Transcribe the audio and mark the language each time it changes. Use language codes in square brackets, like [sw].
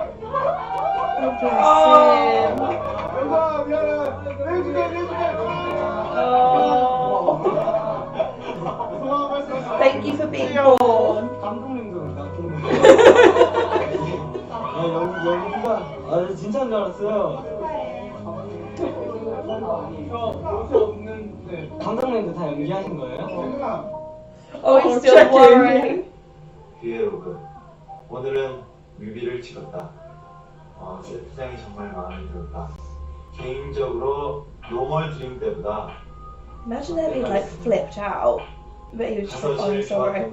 [en] Oh, bless him. Thank you for being born. [ko] 연기가 진짜인 줄 알았어요. 감독님도 다 연기하신 거예요? [en] Oh, he's still worrying. [ko] 비에로그 오늘은 뮤비를 찍었다. 세트장이 정말 마음에 들었다. 개인적으로 노멀 드림 때보다 [en] Imagine that he like flipped out, but he was just like, oh, I'm sorry.